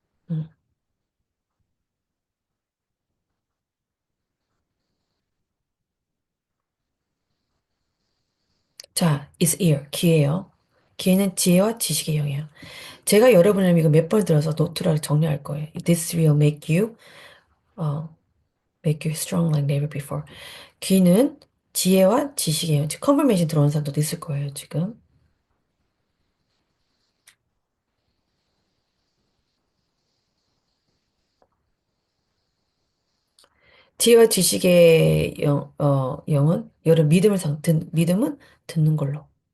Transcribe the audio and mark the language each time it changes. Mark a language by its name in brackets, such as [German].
[Korean] 음. 자, [English] is ear [Korean] 귀예요. 귀는 지혜와 지식의 영이에요. 제가 여러분을 이거 몇 번 들어서 노트를 정리할 거예요. [English] This will 어, make you strong like never before. [Korean] 귀는 지혜와 지식이에요. 지금 컨퍼메이션 들어온 사람도 있을 거예요, 지금. 지혜와 지식의 영은 여러 믿음은 듣는 걸로.